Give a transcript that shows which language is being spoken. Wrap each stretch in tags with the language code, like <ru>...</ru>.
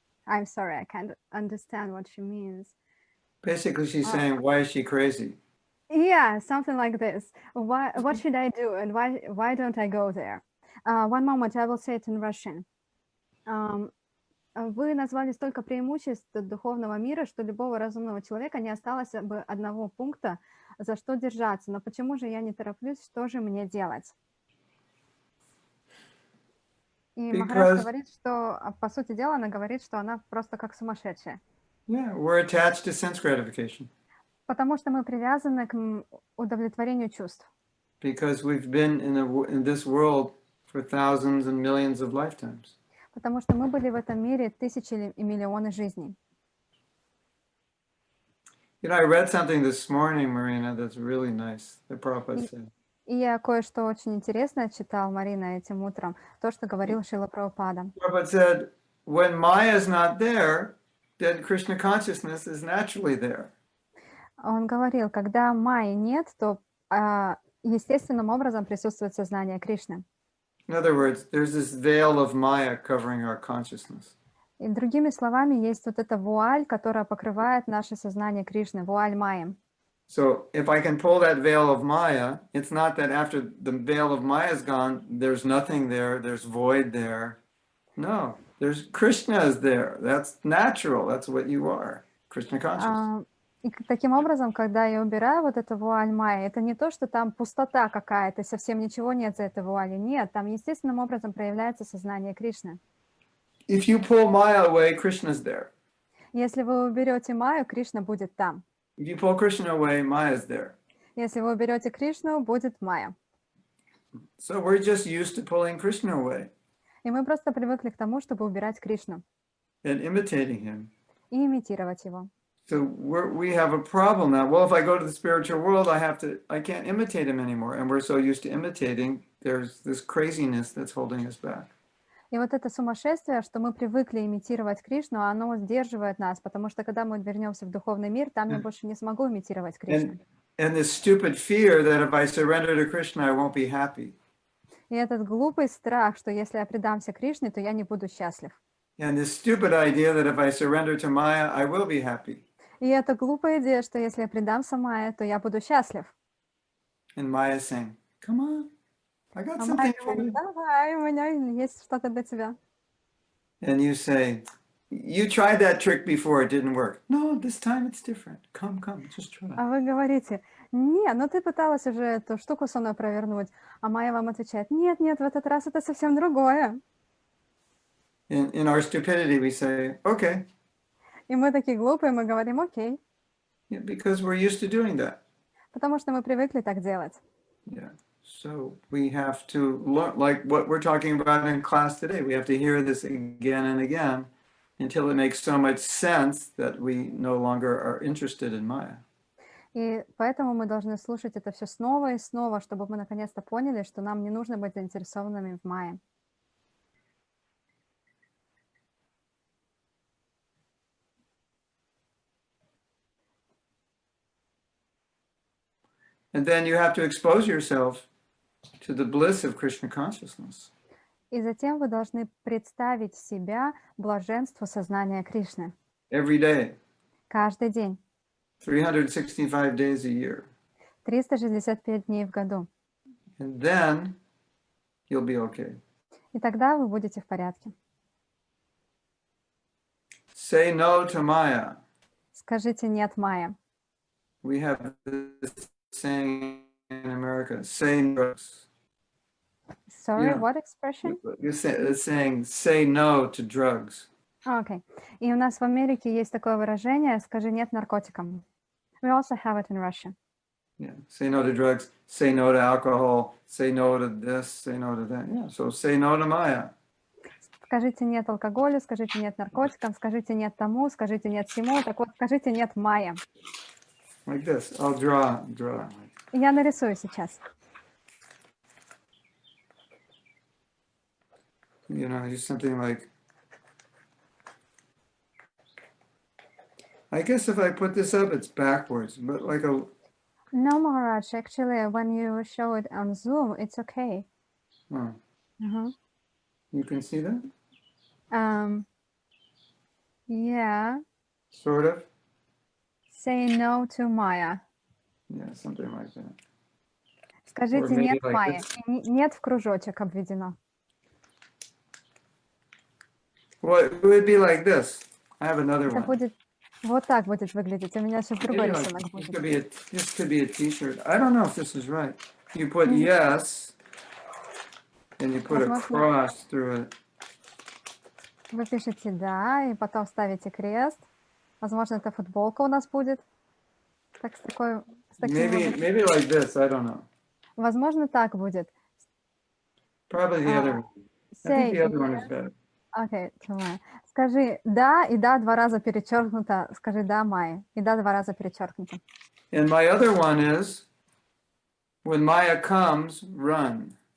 <en>I'm sorry, I can't understand what she means. Basically, she's saying, why is she crazy? Yeah, something like this. What should I do, and why don't I go there? One moment, I will say it in Russian.</en> <ru>Вы назвали столько преимуществ духовного мира, что любого разумного человека не осталось бы одного пункта, за что держаться, но почему же я не тороплюсь, что же мне делать? И Махарадж</ru> <en>Because,</en> <ru>говорит, что, по сути дела, она говорит, что она просто как сумасшедшая.</ru> <en>yeah, we're attached to sense gratification.</en> <ru>Потому что мы привязаны к удовлетворению чувств.</ru> <en>Because we've been in this world for thousands and millions of lifetimes.</en> <ru>Потому что мы были в этом мире тысячи и миллионы жизней.</ru> <en>You know, I read something this morning, Marina, that's really nice, that Prabhupada said.</en> <ru>И я кое-что очень интересное читал, Марина, этим утром, то, что говорил Шрила Прабхупада.</ru> <en>Prabhupada said, when Maya is not there, then Krishna consciousness is naturally there.</en> <ru>Он говорил, когда майи нет, то естественным образом присутствует сознание Кришны.</ru> <en>In other words, there's this veil of Maya covering our consciousness.</en> <ru>И другими словами, есть вот эта вуаль, которая покрывает наше сознание Кришны, вуаль майи.</ru> <en>So if I can pull that veil of Maya, it's not that after the veil of Maya is gone, there's nothing there, there's void there. No, there's Krishna is there. That's natural. That's what you are, Krishna conscious.</en> <ru>И таким образом, когда я убираю вот эту вуаль майи, это не то, что там пустота какая-то, совсем ничего нет за этой вуалью. Нет, там естественным образом проявляется сознание Кришны.</ru> <en>If you pull Maya away, Krishna's there.</en> <ru>Если вы уберете майю, Кришна будет там.</ru> <en>If you pull Krishna away, Maya's there.</en> <ru>Если вы уберете Кришну, будет майя.</ru> <en>So we're just used to pulling Krishna away</en> <ru>И мы просто привыкли к тому, чтобы убирать Кришну</ru> <en>and imitating him.</en> <ru>и имитировать его.</ru> <en>So we have a problem now. Well, if I go to the spiritual world, I can't imitate him anymore. And we're so used to imitating, there's this craziness that's holding us back.</en> <ru>И вот это сумасшествие, что мы привыкли имитировать Кришну, оно сдерживает нас, потому что когда мы вернемся в духовный мир, там я больше не смогу имитировать Кришну.</ru> <en>And this stupid fear that if I surrender to Krishna, I won't be happy.</en> <ru>И этот глупый страх, что если я предамся Кришне, то я не буду счастлив.</ru> <en>And this stupid idea that if I surrender to Maya, I will be happy.</en> <ru>И это глупая идея, что если я предамся Майе, то я буду счастлив.</ru> <en>And Maya's saying, come on, I got</en> <ru>А</ru> <en>for</en> <ru>говорит,</ru> <en>you.</en> <ru>давай, у меня есть что-то для тебя.</ru> <en>And you say, you tried that trick before, it didn't work. No, this time it's different. Come, just try.</en> <ru>А вы говорите, не, ну ты пыталась уже эту штуку со мной провернуть. А Майя вам отвечает, нет, в этот раз это совсем другое.</ru> <en>In our stupidity, we say, okay.</en> <ru>И мы такие глупые, мы говорим, окей.</ru> <en>Yeah, because we're used to doing that.</en> <ru>Потому что мы привыкли так делать.</ru> <en>Yeah. So we have to learn, like what we're talking about in class today. We have to hear this again and again until it makes so much sense that we no longer are interested in Maya.</en> <ru>И поэтому мы должны слушать это все снова и снова, чтобы мы наконец-то поняли, что нам не нужно быть заинтересованными в Майе.</ru> <en>And then you have to expose yourself to the bliss of Krishna consciousness.</en> <ru>И затем вы должны представить себя блаженству сознания Кришны.</ru> <en>Every day.</en> <ru>Каждый день.</ru> <en>365 days a year.</en> <ru>365 дней в году.</ru> <en>And then you'll be okay.</en> <ru>И тогда вы будете в порядке.</ru> <en>Say no to Maya.</en> <ru>Скажите «нет» Майе.</ru> <en>We have this saying in America, say no. Sorry, Yeah. what expression? It's saying, say no to drugs.</en> <ru>Окей. И у нас в Америке есть такое выражение «скажи нет наркотикам».</ru> <en>We also have it in Russia. Yeah, say no to drugs, say no to alcohol, say no to this, say no to that. Yeah, so say no to Maya.</en> <ru>Скажите нет алкоголю, скажите нет наркотикам, скажите нет тому, скажите нет всему. Так вот, скажите нет Майе.</ru> <en>Like this, I'll draw.</en> <ru>Я нарисую сейчас.</ru> <en>You know, just something like, I guess if I put this up, it's backwards, but like a... No, Maharaj, actually, when you show it on Zoom, it's okay. Oh, Uh-huh. you can see that? Yeah. Sort of? Say no to Maya. Yeah, something like that.</en> <ru>Скажите</ru> <en>maybe</en> <ru>нет</ru> <en>like</en> <ru>Майе.</ru> <en>this.</en> <ru>И нет в кружочек обведено.</ru> <en>Well, it would be like this. I have another</en> <ru>Это</ru> <en>one.</en> <ru>будет Вот так будет выглядеть. У меня сейчас другой</ru> <en>Maybe like</en> <ru>рисунок</ru> <en>this</en> <ru>будет.</ru> <en>could be a T-shirt. I don't know if this is right. You put Мгм. yes, and you put a</en> <ru>Возможно,</ru> <en>cross through it.</en> <ru>вы пишете «да» и потом ставите крест. Возможно, это футболка у нас будет. Так с таким</ru> <en>Maybe like this. I don't know.</en> <ru>Возможно, так будет.</ru> <en>Probably the А, other one. I think the other one is better.</en> <ru>Окей, понимаю. Скажи «да» и «да» 2 раза перечеркнуто. Скажи «да» Майе. И «да» 2 раза перечеркнуто.</ru> <en>And my other one is when Maya comes, run.</en>